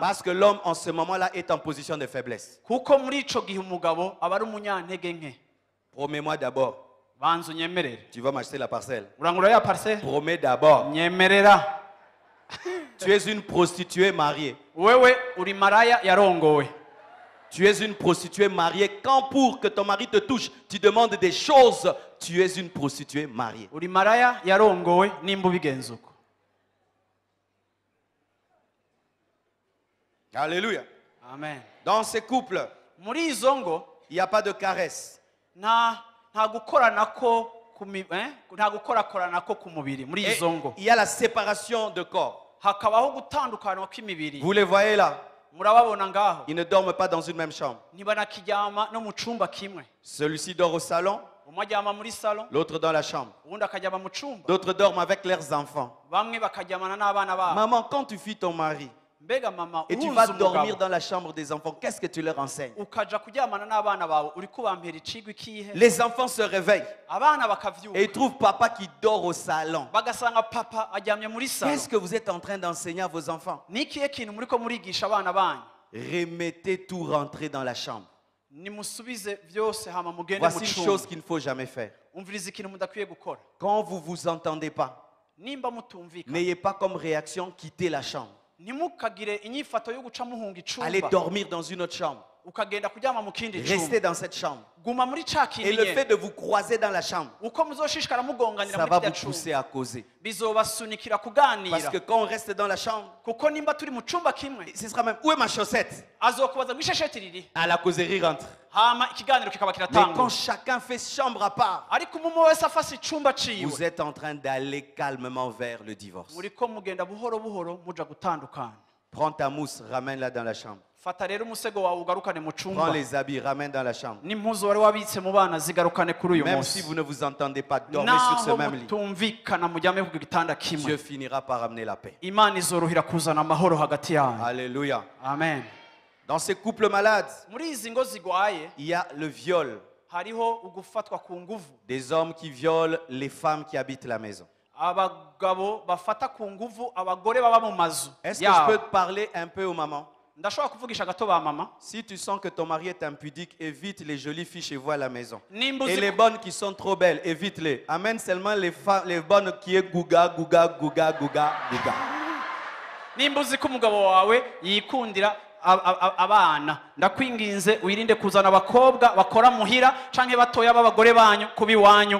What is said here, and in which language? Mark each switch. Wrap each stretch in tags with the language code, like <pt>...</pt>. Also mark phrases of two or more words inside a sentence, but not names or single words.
<fr>Parce que l'homme en ce moment-là est en position de faiblesse.</fr> <rn>Kuko muri ico gihe umugabo aba ari umunyantege nke.</rn> <fr>Promets-moi d'abord.</fr> <rn>Banzu nyemerere.</rn> <fr>Tu vas m'acheter la parcelle.</fr> <rn>Urangura ya parcelle?</rn> <fr>Promets d'abord.</fr> <rn>Nyemerera.</rn> <fr>Tu es une prostituée mariée.</fr> <rn>Wewe uri maraya yarongowe.</rn> <fr>Tu es une prostituée mariée. Quand pour que ton mari te touche, tu demandes des choses, tu es une prostituée mariée.</fr> <rn>Uri maraya yarongowe nimba ubigenza uko.</rn> <fr>Alléluia. Amen. Dans ces couples,</fr> <rn>Muri izo ngo</rn> <fr>il n'y a pas de caresse.</fr> <rn>nta gukoranako nta gukorakoranako ku mubiri muri</rn> <fr>Et</fr> <rn>izo ngo.</rn> <fr>il y a la séparation de corps.</fr> <rn>Hakabaho gutandukana kw'imibiri.</rn> <fr>Vous les voyez là?</fr> <rn>Murababona ngaho.</rn> <fr>Ils ne dorment pas dans une même chambre.</fr> <rn>Ntibanakiryama no mu cumba kimwe.</rn> <fr>Celui-ci dort au salon,</fr> <rn>Umwe aryama muri salon,</rn> <fr>l'autre dans la chambre.</fr> <rn>uwundi akaryama mu cumba.</rn> <fr>D'autres dorment avec leurs enfants.</fr> <rn>Bamwe bakaryamana n'abana babo.</rn> <fr>Maman, quand tu fuis ton mari</fr> <rn>Mbega mama</rn> <fr>et tu vas</fr> <rn>uhunze</rn> <fr>dormir</fr> <rn>umugabo</rn> <fr>dans la chambre des enfants, qu'est-ce que tu leur enseignes?</fr> <rn>ukaja kuryamana n'abana bawe uri kubampera icigwa ikihe?</rn> <fr>Les enfants se réveillent</fr> <rn>Abana</rn> <fr>et</fr> <rn>bakavyuka</rn> <fr>ils trouvent papa qui dort au salon.</fr> <rn>bagasanga papa aryamye muri salon.</rn> <fr>Qu'est-ce que vous êtes en train d'enseigner à vos enfants?</fr> <rn>Ni ikihe kintu muriko murigisha abana banyu?</rn> <fr>Remettez tout rentrer dans la chambre.</fr> <rn>Nimusubize vyose hama mugende mu</rn> <fr>Voici une chose</fr> <rn>cumba.</rn> <fr>qu'il ne faut jamais faire.</fr> <rn>Umviriza ikintu mudakwiye gukora.</rn> <fr>Quand vous vous entendez pas,</fr> <rn>Nimba mutumvikana</rn> <fr>n'ayez pas comme réaction quitter la chambre.</fr> <rn>ntimukagire inyifato yo guca muhunga</rn> <fr>Allez</fr> <rn>icumba</rn> <fr>dormir dans une autre chambre.</fr> <rn>ukagenda kuryama mu kindi</rn> <fr>Restez</fr> <rn>cumba.</rn> <fr>dans cette chambre.</fr> <rn>Guma muri ca</rn> <fr>Et</fr> <rn>kindi</rn> <fr>le fait</fr> <rn>nyene.</rn> <fr>de vous croiser dans la chambre,</fr> <rn>Uko muzoshishikara mugonganira</rn> <fr>ça</fr> <rn>muri</rn> <fr>va</fr> <rn>kirya</rn> <fr>vous pousser</fr> <rn>cumba</rn> <fr>à causer.</fr> <rn>bizobasunikira</rn> <fr>Parce</fr> <rn>kuganira.</rn> <fr>que quand on reste dans la chambre,</fr> <rn>Kuko nimba turi mu cumba kimwe</rn> <fr>ce sera même, où est ma chaussette?</fr> <rn>azokubaza ngo ishesheti riri,</rn> <fr>À la causerie rentre.</fr> <rn>hama ikiganiro kikaba</rn> <fr>Mais quand</fr> <rn>kiratangura.</rn> <fr>chacun fait chambre à part,</fr> <rn>Ariko umwe wese afase icumba ciwe</rn> <fr>vous êtes en train d'aller calmement vers le divorce.</fr> <rn>muriko mugenda buhoro buhoro muja gutandukana.</rn> <fr>Prends ta mousse, ramène-la dans la chambre.</fr> <rn>Fata rero umusego wawe ugarukane mu</rn> <fr>Prends</fr> <rn>cumba,</rn> <fr>les habits, ramène dans la chambre.</fr> <rn>n'impuzu wari wabitse mu bana zigarukane kuri uyu</rn> <fr>Même si</fr> <rn>munsi.</rn> <fr>vous ne vous entendez pas, dormez sur ce</fr> <rn>Naho</rn> <fr>même lit.</fr> <rn>mutumvikana mujyame ku gitanda kimwe,</rn> <fr>Dieu finira par amener la paix.</fr> <rn>Imana izorohera kuzana amahoro hagati yanyu.</rn> <fr>Alléluia. Amen. Dans ces couples malades,</fr> <rn>Muri izi ngo zigwaye</rn> <fr>il y a le viol.</fr> <rn>hariho ugufatwa ku nguvu.</rn> <fr>Des hommes qui violent les femmes qui habitent la maison.</fr> <rn>Abagabo bafata ku nguvu abagore baba mu mazu</rn> <fr>Est-ce que je peux</fr> <rn>yabo.</rn> <fr>te parler un peu aux mamans?</fr> <rn>Ndashobora kuvugisha gato ba mama.</rn> <fr>Si tu sens que ton mari est impudique, évite les jolies filles chez vous à la maison.</fr> <rn>Nimba</rn> <fr>Et</fr> <rn>uzi</rn> <fr>les bonnes qui sont trop belles, évite-les. Amène seulement les bonnes qui est gouga, gouga, gouga, gouga, gouga.</fr> <rn>nimba uzi ko umugabo wawe yikundira abana, ndakwinginze wirinde kuzana abakobwa bakora muhira canke batoya b'abagore banyu kubi wanyu.</rn>